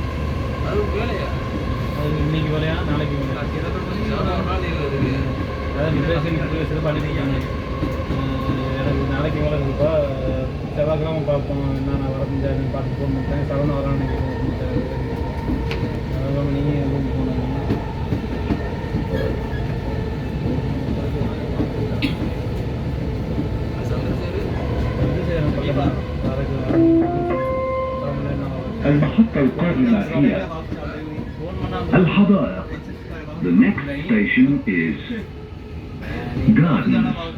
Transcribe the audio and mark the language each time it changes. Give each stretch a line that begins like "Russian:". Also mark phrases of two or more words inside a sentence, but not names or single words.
Tamil: அது இன்னைக்கு வேலையா நாளைக்கு வேலையா அதான் பேசி சிறப்பாக அனுப்பிட்டாங்க. எனக்கு நாளைக்கு வேலை இருக்குப்பா, செவ்வாய்க்கிழமை பார்ப்போம் என்னென்ன வர முடியாதுன்னு பார்த்து ஃபோன் பண்ணிட்டேன். சரவண வரான்னு அதெல்லாம் நீங்கள் ரூம் போனாங்க.
Arabic: المحطة القادمة هي الحضارة.
English: The next station is Gardens.